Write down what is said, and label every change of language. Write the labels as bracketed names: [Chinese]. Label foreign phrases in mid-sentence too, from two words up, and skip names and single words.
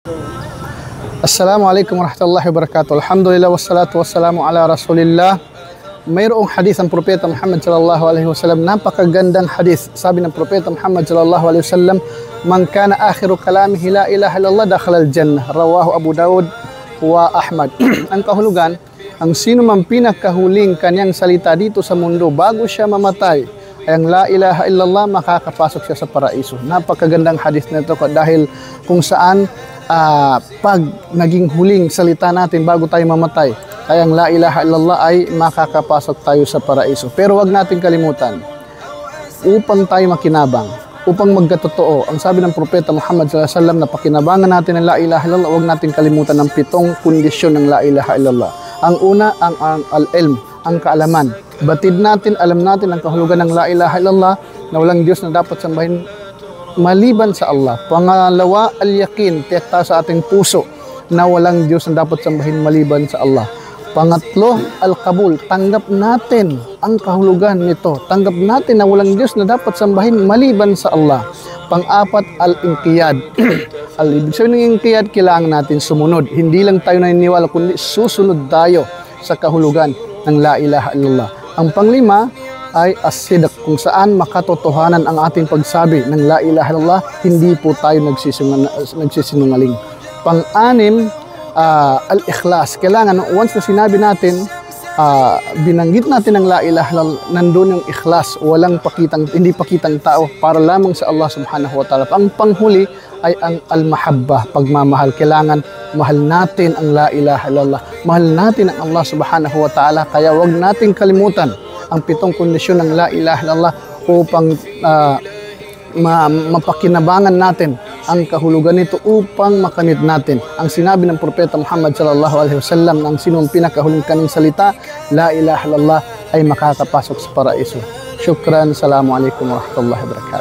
[Arabic] السلام عليكم ورحمة الله وبركاته. الحمد لله والصلاة والسلام على رسول الله. [Filipino] Mayroong hadis ang Propeta Muhammad [Arabic] صلى الله عليه وسلم, [Filipino] napakagandang hadis. Sabi ng Propeta Muhammad [Arabic] صلى الله عليه وسلم, "من كان آخر كلامه لا إله إلا الله دخل الجنة." رواه أبو داود وأحمد. [Filipino] Ang kahulugan, ang sino man pinakahuling kanyang salita dito sa mundo bago siya mamatay, ay ang [Arabic] لا إله إلا الله, [Filipino] makakapasok siya sa paraiso. Napakagandang hadis nito dahil kung saan pag naging huling salita natin bago tayo mamatay, ay ang [Arabic] لا إله إلا الله [Filipino] ay makakapasok tayo sa paraiso. Pero wag natin kalimutan, upang tayo makinabang, upang magkatotoo, ang sabi ng Propeta Muhammad [Arabic] صلى الله عليه وسلم [Filipino] na pakinabangan natin ang [Arabic] لا إله إلا الله, [Filipino] wag natin kalimutan ang 7 kondisyon ng [Arabic] لا إله إلا الله. [Filipino] Ang una, ang al-ilm, ang kaalaman. Batid natin, alam natin ang kahulugan ng [Arabic] لا إله إلا الله, [Filipino] na walang Diyos na dapat sambahin maliban sa Allah. Pangalawa, al-yakin, tiyak sa ating puso na walang Diyos na dapat sambahin maliban sa Allah. Pangatlo, al-qabul, tanggap natin ang kahulugan nito. Tanggap natin na walang Diyos na dapat sambahin maliban sa Allah. Pang-apat, al-inqiyad. Ibig sabihin ng inqiyad, kailangan natin sumunod. Hindi lang tayo naniniwala, kundi susunod tayo sa kahulugan ng [Arabic] لا إله إلا الله. [Filipino] Ang panglima ay as-sidq, kung saan makatotohanan ang ating pagsabi ng [Arabic] لا إله إلا الله, [Filipino] hindi po tayo nagsisinungaling. Pang-anim, al-ikhlas. Kailangan, once na sinabi natin, binanggit natin ang [Arabic] لا إله إلا الله, [Filipino] nandun yung ikhlas, walang hindi pakitang tao, para lamang sa Allah [Arabic] سبحانه وتعالى. [Filipino] Ang panghuli ay ang al-mahabbah, pagmamahal. Kailangan mahal natin ang [Arabic] لا إله إلا الله, [Filipino] mahal natin ang Allah [Arabic] سبحانه وتعالى. [Filipino] Kaya wag natin kalimutan ang 7 kondisyon ng [Arabic] لا إله إلا الله [Filipino] upang mapakinabangan natin ang kahulugan nito, upang makamit natin ang sinabi ng Propeta Muhammad [Arabic] صلى الله عليه وسلم, [Filipino] ang sinong pinakahuling kanyang salita, [Arabic] لا إله إلا الله, [Filipino] ay makakapasok sa paraiso. [Arabic] Shukran. السلام عليكم ورحمة الله وبركاته.